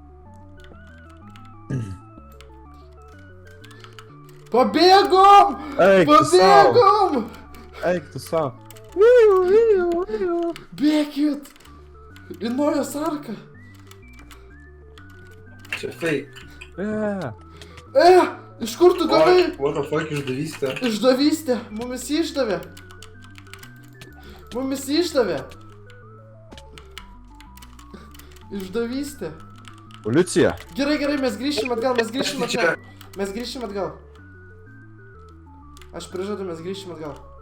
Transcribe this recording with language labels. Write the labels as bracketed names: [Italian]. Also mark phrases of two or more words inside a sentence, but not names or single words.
[Lithuanian] Pabėgom! Eik tu sau! Pabėgom! Eik tu sau! Bėkit! Į Nojos arką! Čia fake. Iš kur tu gavai? [English] What the fuck, [Lithuanian] išdavystė. Išdavystė! Mumis išdavė! Išdavystė! Policija! Gerai, mes grįšim atgal. Aš prižadu, mes grįšim atgal.